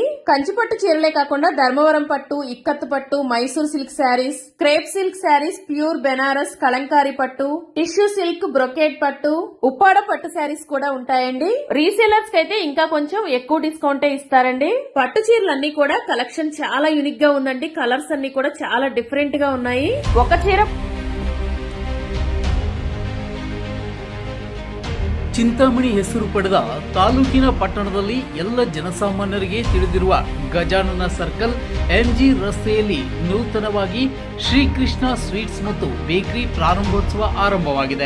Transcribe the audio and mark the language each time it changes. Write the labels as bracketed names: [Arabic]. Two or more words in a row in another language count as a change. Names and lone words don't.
[Telugu] కంచిపట్టు చీరలే కాకుండా ధర్మవరం పట్టు, ఇక్కత్తు పట్టు, మైసూర్ [English] silk sarees, crepe silk sarees, [Telugu] ప్యూర్ బెనారస్, కలంకారీ పట్టు, [English] tissue silk, [Telugu] బ్రొకేట్ పట్టు, ఉప్పాడ పట్టు శారీస్ కూడా ఉంటాయండి. రీసేలర్స్ కి అయితే ఇంకా కొంచెం ఎక్కువ డిస్కౌంట్ ఇస్తారండి. పట్టు చీరలన్నీ కూడా కలెక్షన్ చాలా యూనిక్ గా ఉందండి. కలర్స్ అన్ని కూడా చాలా డిఫరెంట్ గా ఉన్నాయి. ఒక చీర [Kannada] ಚಿಂತಾಮಣಿ ಹೆಸರು ಪಡೆದ ತಾಲೂಕಿನ ಪಟ್ಟಣದಲ್ಲಿ ಎಲ್ಲ ಜನಸಾಮಾನ್ಯರಿಗೆ ತಿಳಿದಿರುವ ಗಜಾನನ ಸರ್ಕಲ್ ಎಂಜಿ ರಸ್ತೆಯಲ್ಲಿ ನೂತನವಾಗಿ ಶ್ರೀಕೃಷ್ಣ ಸ್ವೀಟ್ಸ್ ಮತ್ತು ಬೇಕರಿ ಪ್ರಾರಂಭೋತ್ಸವ ಆರಂಭವಾಗಿದೆ.